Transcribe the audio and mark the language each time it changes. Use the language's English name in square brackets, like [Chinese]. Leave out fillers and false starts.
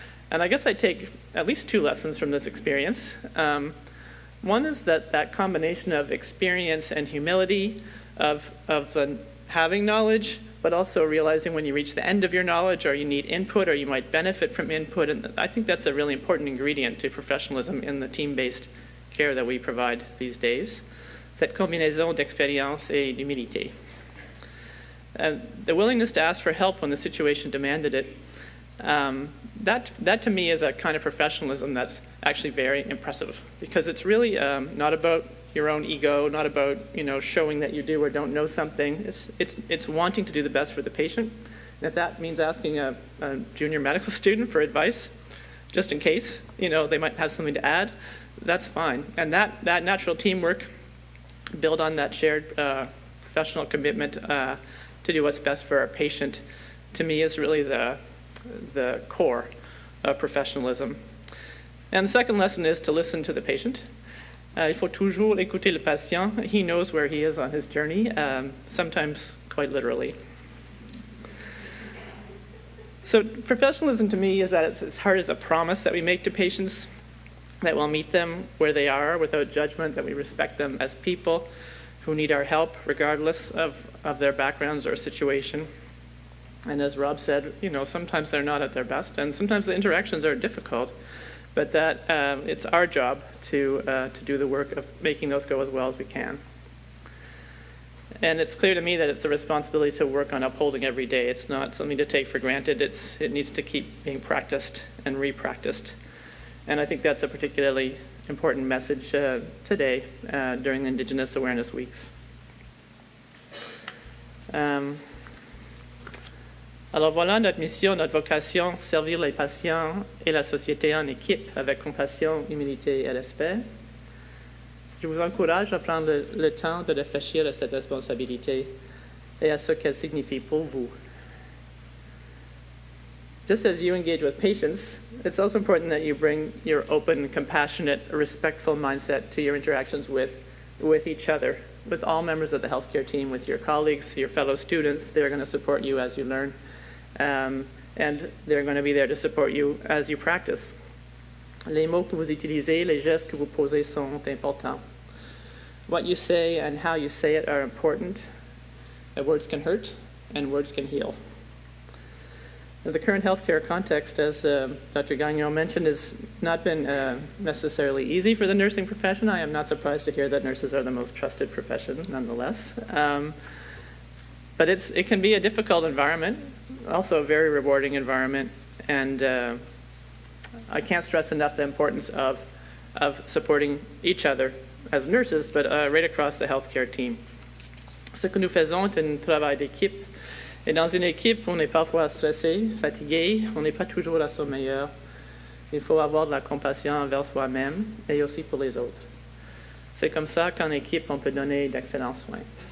[English] And I guess I take at least 2 lessons from this experience. One is that combination of experience and humility, of having knowledge, but also realizing when you reach the end of your knowledge or you need input or you might benefit from input. And I think that's a really important ingredient to professionalism in the team-based care that we provide these days. [French] Cette combinaison d'expérience et d'humilité. [English] The willingness to ask for help when the situation demanded it, that to me is a kind of professionalism that's actually very impressive, because it's really not about your own ego, not about showing that you do or don't know something. It's wanting to do the best for the patient. And if that means asking a junior medical student for advice, just in case they might have something to add, that's fine. And that natural teamwork, build on that shared professional commitment to do what's best for our patient, to me is really the core of professionalism. And the second lesson is to listen to the patient. [French] Il faut toujours écouter le patient. [English] He knows where he is on his journey, sometimes quite literally. So professionalism to me is that it's as hard as a promise that we make to patients, that we'll meet them where they are without judgment, that we respect them as people who need our help regardless of their backgrounds or situation. And as Rob said, sometimes they're not at their best, and sometimes the interactions are difficult, but that it's our job to do the work of making those go as well as we can. And it's clear to me that it's a responsibility to work on upholding every day. It's not something to take for granted. It needs to keep being practiced and repracticed. And I think that's a particularly important message today during the Indigenous Awareness Weeks. [French] Alors voilà notre mission, notre vocation, servir les patients et la société en équipe avec compassion, humilité et respect. Je vous encourage à prendre le temps de réfléchir à cette responsabilité et à ce qu'elle signifie pour vous. [English] Just as you engage with patients, it's also important that you bring your open, compassionate, respectful mindset to your interactions with each other, with all members of the healthcare team, with your colleagues, your fellow students. They're going to support you as you learn, and they're going to be there to support you as you practice. [French] Les mots que vous utilisez, les gestes que vous posez sont importants. [English] What you say and how you say it are important. Words can hurt, and words can heal. The current healthcare context, as Dr. Gagnon mentioned, has not been necessarily easy for the nursing profession. I am not surprised to hear that nurses are the most trusted profession, nonetheless. But it can be a difficult environment, also a very rewarding environment, and I can't stress enough the importance of supporting each other as nurses, but right across the healthcare team. [French] Ce que nous faisons est un travail d'équipe. Et dans une équipe, on est parfois stressé, fatigué, on n'est pas toujours à son meilleur. Il faut avoir de la compassion envers soi-même et aussi pour les autres. C'est comme ça qu'en équipe, on peut donner d'excellents soins.